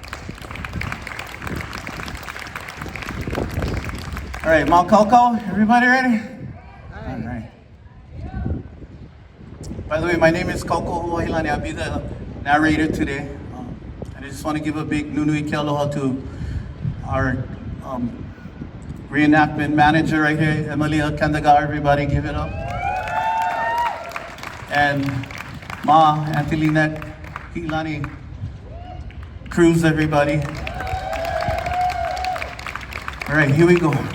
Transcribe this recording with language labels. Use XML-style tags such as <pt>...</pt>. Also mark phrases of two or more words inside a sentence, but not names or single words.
<en>All right, Mount Kauko, everybody ready? All right. By the way, my name is Kauko Huahilani. I'll be the narrator today. And I just want to give a big</en> <haw>nunui ke aloha</haw> <en>to our reenactment manager right here, Emilia Kandaga, everybody give it up. And Ma, Auntie Lynette, Hilani, Cruz, everybody. All right, here we go.</en>